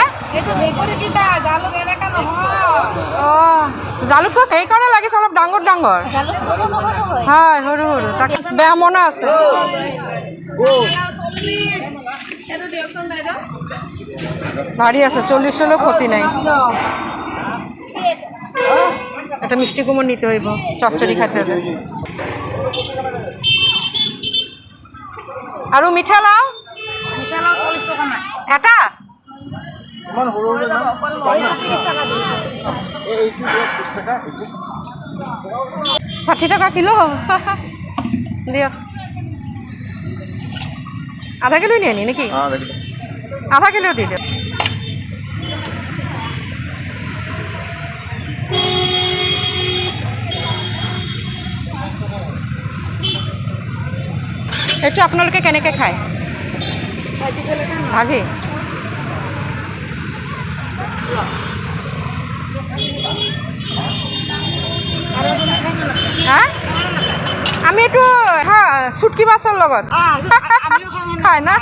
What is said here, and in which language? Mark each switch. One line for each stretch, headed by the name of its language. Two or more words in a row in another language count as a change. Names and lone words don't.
Assamese: এইটো ভেকুৰী তিতা জালুক এনেকা নহয় অঁ জালুকটো সেইকাৰণে লাগিছে অলপ ডাঙৰ ডাঙৰ জালুক সৰু সৰু হয় হয় সৰু সৰু তাকে বেয়া মনা আছে এইটো দিয়কচোন বাইদেউ ভাৰী আছে 40 হলেও ক্ষতি নাই
Bangla: একটা মিষ্টি কুমড় নিতে হইব চচ্চড়ি খাইতে হলে
Assamese: আৰু মিঠা লাও মিঠা লাও 40 টকা নাই এটা 60 টাকা কিলো দিয়ক
Bangla: আধা কিলো নিয়ে নি নাকি
Assamese: আধা কিলো দি দিয়ক এইটো আপোনালোকে কেনেকৈ খায় ভাজি হা আমি এইটো চুটকি মাছৰ লগত খায় না